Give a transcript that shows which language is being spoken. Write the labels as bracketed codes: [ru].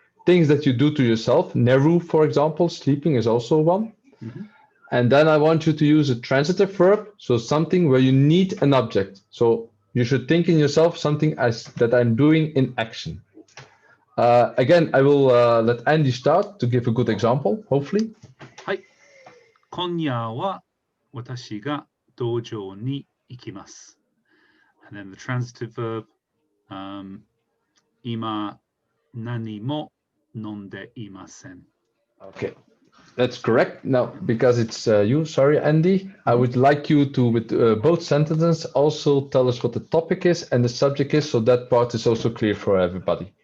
[en] Things that you do to yourself. Neru, for example, sleeping is also one. And then I want you to use a transitive verb. So something where you need an object. So you should think in yourself something as that I'm doing in action. Again, I will let Andy start to give a good example, hopefully. [ja] 今夜は私が道場に行きます。 [en] And then the transitive verb, [ja] 今何も飲んでいません. [en] Okay, that's correct. Now, because it's you, sorry, Andy, I would like you to, with both sentences, also tell us what the topic is and the subject is, so that part is also clear for everybody.